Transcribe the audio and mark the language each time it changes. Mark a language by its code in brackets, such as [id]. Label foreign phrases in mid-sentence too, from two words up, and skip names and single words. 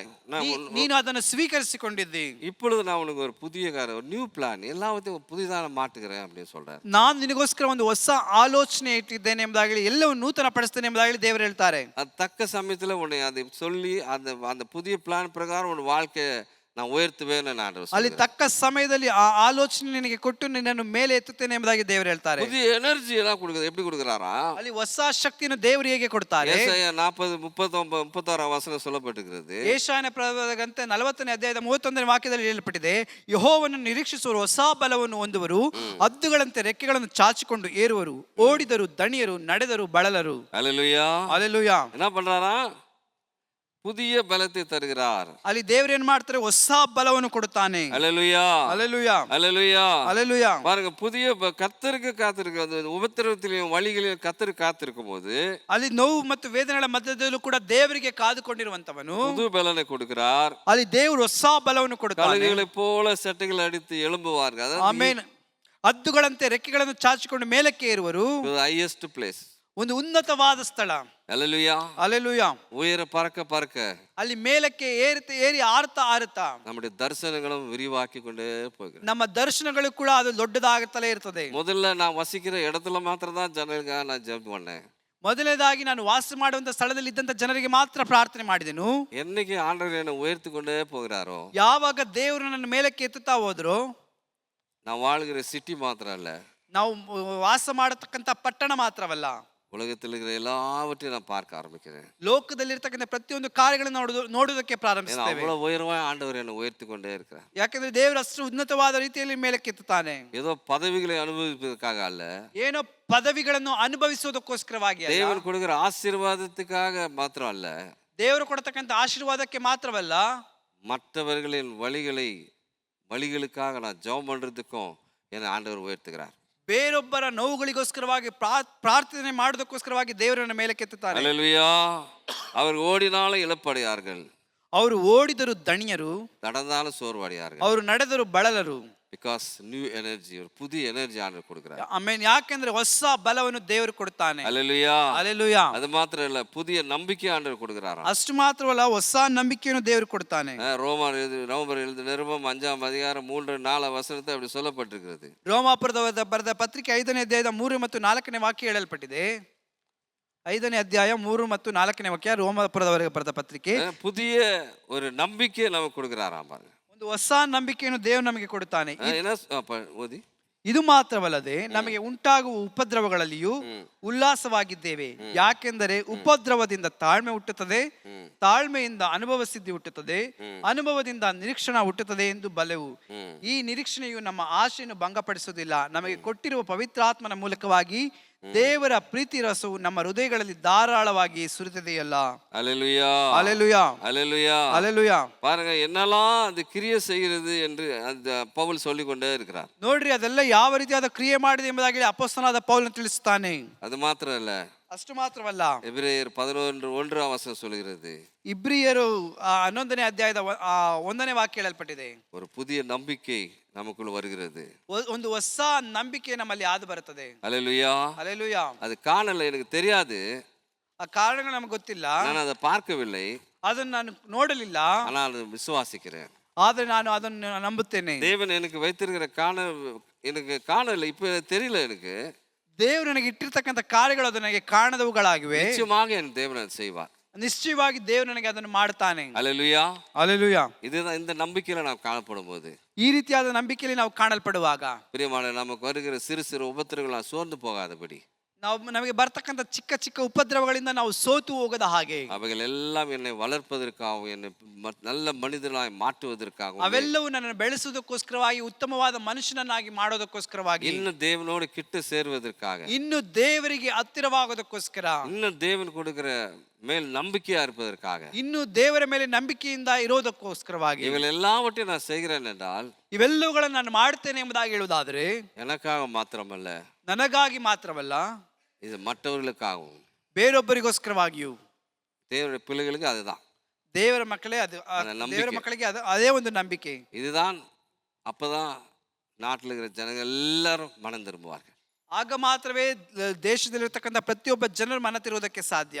[kn] ನೀನು ಅದನ್ನು ಸ್ವೀಕರಿಸಿಕೊಂಡಿದ್ದಿ. [ta] இப்பொழுது நான் உனக்கு ஒரு புதிய ஒரு [en] new plan, [ta] எல்லாத்தையும் புதிதாக மாட்டுகிறேன் அப்படின்னு சொல்றேன். [kn] ನಾನು ನಿನಗೋಸ್ಕರ ಒಂದು ಹೊಸ ಆಲೋಚನೆ ಇಟ್ಟಿದ್ದೇನೆ ಎಂಬುದಾಗಿ, ಎಲ್ಲವೂ ನೂತನ ಪಡಿಸ್ತೇನೆ ಎಂಬುದಾಗಿ ದೇವರು ಹೇಳ್ತಾರೆ. [ta] அது தக்க சமயத்துல உன்னை அதை சொல்லி அந்த புதிய பிளான் பிரகாரம் உன் வாழ்க்கையை நான் உயர்த்துவேன்னு நான் [kn] ಅಲ್ಲಿ ತಕ್ಕ ಸಮಯದಲ್ಲಿ ಆ ಆಲೋಚನೆ ನಿನಗೆ ಕೊಟ್ಟು ನಿನ್ನನ್ನು ಮೇಲೆ ಎತ್ತುತ್ತೇನೆ ಎಂಬುದಾಗಿ ದೇವರು ಹೇಳ್ತಾರೆ. [ta] புதிய எனர்ஜி எல்லாம் கொடுக்குது. எப்படி கொடுக்குறாரா? [kn] ಅಲ್ಲಿ ಹೊಸ ಶಕ್ತಿಯನ್ನು ದೇವರು ಹೇಗೆ ಕೊಡ್ತಾರೆ? [ta] ஏசாயா 40:36 சொல்லப்பட்டிருக்கிறது. [kn] ಯೆಶಾಯನ ಪ್ರವಾದನೆ ಗ್ರಂಥ 40ನೇ ಅಧ್ಯಾಯದ 31ನೇ ವಾಕ್ಯದಲ್ಲಿ ಹೇಳಲ್ಪಟ್ಟಿದೆ, ಯೆಹೋವನನ್ನು ನಿರೀಕ್ಷಿಸುವರು ಹೊಸ ಬಲವನ್ನು ಹೊಂದುವರು, ಹದ್ದುಗಳಂತೆ ರೆಕ್ಕೆಗಳನ್ನು ಚಾಚಿಕೊಂಡು ಏರುವರು, ಓಡಿದರು ದಣಿಯರು, ನಡೆದರು ಬಳಲರು. [ta] அல்லேலூயா. [kn] ಅಲ್ಲೆಲೂಯಾ. [ta] என்ன பண்றாரா? புதிய பலத்தை தருகிறார். [kn] ಅಲ್ಲಿ ದೇವರು ಏನ್ ಮಾಡ್ತಾರೆ? ಹೊಸ ಬಲವನ್ನು ಕೊಡುತ್ತಾನೆ. [ta] அல்லேலூயா. [kn] ಅಲ್ಲೆಲೂಯಾ. [ta] அல்லேலூயா. [kn] ಅಲ್ಲೆಲೂಯಾ. [ta] பாருங்க, புதிய கர்த்தருக்கு காத்திருக்கிறது, உபத்திரவத்திலும் வழிகளிலும் கர்த்தருக்கு காத்திருக்கும் போது [kn] ಅಲ್ಲಿ ನೋವು ಮತ್ತು ವೇದನೆಗಳ ಮಧ್ಯದಲ್ಲೂ ಕೂಡ ದೇವರಿಗೆ ಕಾದುಕೊಂಡಿರುವಂತವನು [ta] புது பலனை கொடுக்கிறார். [kn] ಅಲ್ಲಿ ದೇವರು ಹೊಸ ಬಲವನ್ನು ಕೊಡುತ್ತಾನೆ. [ta] கழுகுகளைப் போல செட்டைகள் அடித்து எழும்புவார்கள். [kn] ಆಮೆನ್. ಹದ್ದುಗಳಂತೆ ರೆಕ್ಕೆಗಳನ್ನು ಚಾಚಿಕೊಂಡು ಮೇಲಕ್ಕೆ ಏರುವರು. [en] to the highest place. [kn] ಒಂದು ಉನ್ನತವಾದ ಸ್ಥಳ. [en] Hallelujah. [kn] ಅಲ್ಲೆಲೂಯ. [ta] உயர பறக்க பறக்க [kn] ಅಲ್ಲಿ ಮೇಲಕ್ಕೆ ಏರಿ ಆರುತ್ತಾ [ta] நம்முடைய தரிசனங்களும் விரிவாக்கி கொண்டே போகிறது. [kn] ನಮ್ಮ ದರ್ಶನಗಳು ಕೂಡ ಅದು ದೊಡ್ಡದಾಗುತ್ತಲೇ ಇರ್ತದೆ. [ta] முதல்ல நான் வசிக்கிற இடத்துல மாத்திரம் தான் ಜನರಿಗೆ நான் ஜெபம் பண்ணேன். [kn] ಮೊದಲನೇದಾಗಿ ನಾನು ವಾಸ ಮಾಡುವಂತ ಸ್ಥಳದಲ್ಲಿ ಇದ್ದಂತ ಜನರಿಗೆ ಮಾತ್ರ ಪ್ರಾರ್ಥನೆ ಮಾಡಿದೆನು. [ta] என்னைக்கு ஆண்டவர் என்னை உயர்த்தி கொண்டே போகிறாரோ, [kn] ಯಾವಾಗ ದೇವರು ನನ್ನ ಮೇಲಕ್ಕೆ ಎತ್ತುತ್ತಾ ಹೋದ್ರು, [ta] நான் வாழ்கிற சிட்டி மாத்திரம் இல்ல, [kn] ನಾವು ವಾಸ ಮಾಡತಕ್ಕಂತ ಪಟ್ಟಣ ಮಾತ್ರವಲ್ಲ, [ta] உலகத்தில் இருக்கிற எல்லாவற்றையும் நான் பார்க்க ஆரம்பிக்கிறேன். [kn] ಲೋಕದಲ್ಲಿರ್ತಕ್ಕಂಥ ಪ್ರತಿಯೊಂದು ಕಾರ್ಯಗಳನ್ನು ನೋಡುವುದಕ್ಕೆ ಪ್ರಾರಂಭಿಸುತ್ತೇವೆ. [ta] அவ்வளவு உயர்வா ஆண்டவர் என்னை உயர்த்தி கொண்டே இருக்கிறார். [kn] ಯಾಕಂದ್ರೆ ದೇವರು ಅಷ್ಟು ಉನ್ನತವಾದ ರೀತಿಯಲ್ಲಿ ಮೇಲಕ್ಕೆ ಎತ್ತುತ್ತಾನೆ. [ta] ஏதோ பதவிகளை அனுபவிப்பதற்காக அல்ல, [kn] ಏನೋ ಪದವಿಗಳನ್ನು ಅನುಭವಿಸುವುದಕ್ಕೋಸ್ಕರವಾಗಿ ಅಲ್ಲ, [ta] தேவன் கொடுக்கிற ஆசீர்வாதத்துக்காக மாத்திரம் அல்ல, [kn] ದೇವರು ಕೊಡತಕ್ಕಂಥ ಆಶೀರ್ವಾದಕ್ಕೆ ಮಾತ್ರವಲ್ಲ, [ta] மற்றவர்களின் வழிகளுக்காக நான் ஜெபம் பண்றதுக்கும் என்னை ஆண்டவர் உயர்த்துகிறார். [kn] ಬೇರೊಬ್ಬರ ನೋವುಗಳಿಗೋಸ್ಕರವಾಗಿ ಪ್ರಾರ್ಥನೆ ಮಾಡೋದಕ್ಕೋಸ್ಕರವಾಗಿ ದೇವರನ್ನ ಮೇಲಕ್ಕೆ ಎತ್ತುತ್ತಾರೆ. [ta] அல்லேலூயா. அவர் ஓடினாலும் இழப்படையார்கள், [kn] ಅವರು ಓಡಿದರು ದಣಿಯರು, [ta] நடந்தாலும் சோர்வடையார்கள். [kn] ಅವರು ನಡೆದರು ಬಳಲರು. [en] because new energy, [ta] ஒரு புதிய எனர்ஜி ஆண்டவர் கொடுக்கிறார். [kn] ಆಮೇಲೆ ಯಾಕೆಂದ್ರೆ ಹೊಸ ಬಲವನ್ನು ದೇವರು ಕೊಡುತ್ತಾನೆ. [ta] அல்லேலூயா. [kn] ಅಲ್ಲೆಲೂಯಾ. [ta] அது மாத்திரம் இல்ல, புதிய நம்பிக்கை ஆண்டவர் கொடுக்கிறாராம். [kn] ಅಷ್ಟು ಮಾತ್ರವಲ್ಲ, ಹೊಸ ನಂಬಿಕೆಯನ್ನು ದೇವರು ಕೊಡ್ತಾನೆ. [ta] நவம்பர் எழுதின நிருபம் 5ஆம் அதிகாரம் 3-4 வசனத்தை அப்படி சொல்லப்பட்டிருக்கிறது. [kn] ರೋಮಾಪುರದ ಬರೆದ ಪತ್ರಿಕೆ 5ನೇ ಅಧ್ಯಾಯದ 3 ಮತ್ತು 4ನೇ ವಾಕ್ಯ ಹೇಳಲ್ಪಟ್ಟಿದೆ. 5ನೇ ಅಧ್ಯಾಯ 3 ಮತ್ತು 4ನೇ ವಾಕ್ಯ, ರೋಮಾಪುರದವರೆಗೆ ಬರೆದ ಪತ್ರಿಕೆ. புதிய ஒரு நம்பிக்கை நமக்கு கொடுக்கிறாராம் பாருங்க. ಒಂದು ಹೊಸ ನಂಬಿಕೆಯನ್ನು ದೇವರು ನಮಗೆ ಕೊಡುತ್ತಾನೆ. ಓದಿ. ಇದು ಮಾತ್ರವಲ್ಲದೆ ನಮಗೆ ಉಂಟಾಗುವ ಉಪದ್ರವಗಳಲ್ಲಿಯೂ ಉಲ್ಲಾಸವಾಗಿದ್ದೇವೆ. ಯಾಕೆಂದರೆ ಉಪದ್ರವದಿಂದ ತಾಳ್ಮೆ ಹುಟ್ಟುತ್ತದೆ, ತಾಳ್ಮೆಯಿಂದ ಅನುಭವ ಸಿದ್ಧಿ ಹುಟ್ಟುತ್ತದೆ, ಅನುಭವದಿಂದ ನಿರೀಕ್ಷಣೆ ಹುಟ್ಟುತ್ತದೆ ಎಂದು ಬಲೆವು. ಈ ನಿರೀಕ್ಷಣೆಯು ನಮ್ಮ ಆಶೆಯನ್ನು ಭಂಗಪಡಿಸುವುದಿಲ್ಲ. ನಮಗೆ ಕೊಟ್ಟಿರುವ ಪವಿತ್ರಾತ್ಮನ ಮೂಲಕವಾಗಿ ದೇವರ ಪ್ರೀತಿ ರಸವು ನಮ್ಮ ಹೃದಯಗಳಲ್ಲಿ ಧಾರಾಳವಾಗಿ ಸುರಿತದೆಯಲ್ಲ. [ta] அல்லேலூயா. அல்லேலூயா. அல்லேலூயா. அல்லேலூயா. பாருங்க என்னெல்லாம் அது கிரியை செய்கிறது என்று அந்த பவுல் சொல்லிக் கொண்டே இருக்கிறார். [kn] ನೋಡ್ರಿ, ಅದೆಲ್ಲ ಯಾವ ರೀತಿಯಾದ ಕ್ರಿಯೆ ಮಾಡಿದೆ ಎಂಬುದಾಗಿ ಅಪೊಸ್ತಲನಾದ ಪೌಲನು ತಿಳಿಸುತ್ತಾನೆ. [ta] அது மாத்திரம் இல்ல, [kn] ಅಷ್ಟು ಮಾತ್ರವಲ್ಲ, [ta] எபிரேயர் 11:1 வசனம் சொல்கிறது, [kn] ಇಬ್ರಿಯರು 11ನೇ ಅಧ್ಯಾಯದ 1ನೇ ವಾಕ್ಯ ಹೇಳಲ್ಪಟ್ಟಿದೆ, [ta] ஒரு புதிய நம்பிக்கை நமக்குள்ள வருகிறது. [kn] ಒಂದು ಹೊಸ ನಂಬಿಕೆ ನಮ್ಮಲ್ಲಿ ಆದು ಬರುತ್ತದೆ. [ta] அல்லேலூயா. அல்லேலூயா. அது காணல, எனக்கு தெரியாது, [kn] ಆ ಕಾರಣಗಳು ನಮಗೆ ಗೊತ್ತಿಲ್ಲ, [ta] நான் அதை பார்க்கவில்லை, [kn] ಅದನ್ನು ನಾನು ನೋಡಲಿಲ್ಲ, [ta] ஆனால் விசுவாசிக்கிறேன். [kn] ಆದ್ರೆ ನಾನು ಅದನ್ನು ನಂಬುತ್ತೇನೆ. [ta] தேவன் எனக்கு வைத்திருக்கிற எனக்கு காணல, இப்ப எனக்கு தெரியல, எனக்கு [kn] ದೇವರು ನನಗೆ ಇಟ್ಟಿರ್ತಕ್ಕಂಥ ಕಾರ್ಯಗಳು ಅದು ನನಗೆ ಕಾಣದವುಗಳಾಗಿವೆ. [ta] நிச்சயமாக என் தேவன் அதை செய்வார். [kn] ನಿಶ್ಚಯವಾಗಿ ದೇವರು ನನಗೆ ಅದನ್ನು ಮಾಡ್ತಾನೆ. [ta] அல்லேலூயா. அல்லேலೂಯಾ. இதுதான் இந்த நம்பிக்கையில நாம் காணப்படும் போது, [kn] ಈ ರೀತಿಯಾದ ನಂಬಿಕೆಯಲ್ಲಿ ನಾವು ಕಾಣಲ್ಪಡುವಾಗ, [ta] பிரியமான நமக்கு வருகிற சிறு சிறு உபத்திரங்கள் சோர்ந்து போகாதபடி, [kn] ನಮಗೆ ಬರ್ತಕ್ಕಂಥ ಚಿಕ್ಕ ಚಿಕ್ಕ ಉಪದ್ರವಗಳಿಂದ ನಾವು ಸೋತು ಹೋಗದ ಹಾಗೆ, [ta] அவைகள் எல்லாம் என்னை வளர்ப்பதற்காகவும் என்னை நல்ல மனிதனாய் மாற்றுவதற்காகவும், [kn] ಅವೆಲ್ಲವೂ ನನ್ನನ್ನು ಬೆಳೆಸುವುದಕ್ಕೋಸ್ಕರವಾಗಿ, ಉತ್ತಮವಾದ ಮನುಷ್ಯನನ್ನಾಗಿ ಮಾಡೋದಕ್ಕೋಸ್ಕರವಾಗಿ, [ta] இன்னும் தேவனோடு கிட்ட சேருவதற்காக, [kn] ಇನ್ನು ದೇವರಿಗೆ ಹತ್ತಿರವಾಗೋದಕ್ಕೋಸ್ಕರ, [ta] இன்னும் தேவன் கொடுக்கிற மேல் நம்பிக்கையா இருப்பதற்காக, [kn] ಇನ್ನು ದೇವರ ಮೇಲೆ ನಂಬಿಕೆಯಿಂದ ಇರೋದಕ್ಕೋಸ್ಕರವಾಗಿ, [ta] இவைகள் எல்லாவற்றையும் நான் செய்கிறேன் என்றால், [kn] ಇವೆಲ್ಲವುಗಳನ್ನು ನಾನು ಮಾಡ್ತೇನೆ ಎಂಬುದಾಗಿ ಹೇಳುವುದಾದ್ರೆ, [ta] எனக்காக மாத்திரமல்ல, [kn] ನನಗಾಗಿ ಮಾತ್ರವಲ್ಲ, [ta] இது மற்றவர்களுக்காகவும், [kn] ಬೇರೊಬ್ಬರಿಗೋಸ್ಕರವಾಗಿಯೂ, [ta] தேவனுடைய பிள்ளைகளுக்கு அதுதான், [kn] ದೇವರ ಮಕ್ಕಳೇ ಅದು, ದೇವರ ಮಕ್ಕಳಿಗೆ ಅದು ಅದೇ ಒಂದು ನಂಬಿಕೆ. [ta] இதுதான். அப்பதான் நாட்டில் இருக்கிற ஜனங்கள் எல்லாரும் மனம் திரும்புவார்கள். [kn] ಆಗ ಮಾತ್ರವೇ ದೇಶದಲ್ಲಿರ್ತಕ್ಕಂಥ ಪ್ರತಿಯೊಬ್ಬ ಜನರು ಮನ ತಿರುವುದಕ್ಕೆ ಸಾಧ್ಯ.